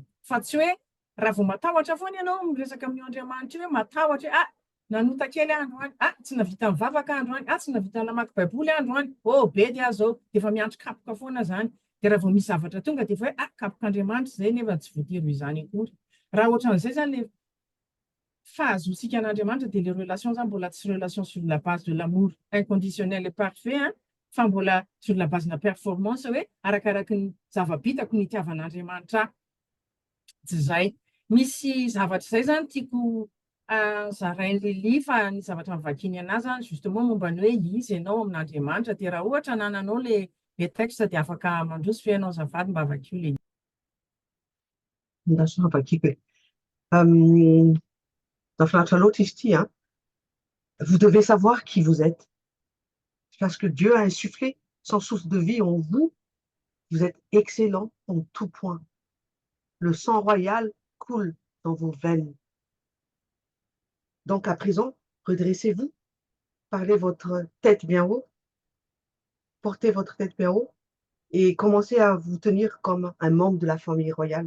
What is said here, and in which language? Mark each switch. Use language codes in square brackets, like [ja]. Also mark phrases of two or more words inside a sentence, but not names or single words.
[mg] Fa tsy hoe raha vao matahotra foana ianao miresaka amin'ny Andriamanitra hoe matahotra hoe nanota kely androany, tsy navita mivavaka androany, tsy navita namaky baiboly androany, be dia zao dia efa miantso kapoka foana zany. Dia raha vao misy zavatra tonga dia efa hoe kapok'Andriamanitra izay nefa tsy voatery ho izany akory. Raha ohatran'izay zany le fahazonsika an'Andriamanitra dia [fr] les relations [mg] zany mbola tsy [fr] relation sur la base de l'amour inconditionnel et parfait [mg] fa mbola [fr] sur la base [mg] na performance hoe arakaraky ny zava-bitako ny itiavan'Andriamanitra tsy izay. Misy zavatra izay zany tiako zarain'ny Lili fa ny zavatra mivakiny anazy zany justement momba ny hoe izy ianao amin'Andriamanitra dia raha ohatra nananao [fr] le texte [mg] dia afaka mandroso fiainao azafady mba vakio le Nafinaritra loatra izy ity, [fr] vous devez savoir qui vous êtes. Parce que Dieu a insufflé son souffle de vie en vous. Vous êtes excellent en tout point. Le sang royal coule dans vos veines. Donc à présent, redressez-vous, parlez votre tête bien haut, portez votre tête bien haut et commencez à vous tenir comme un membre de la famille royale.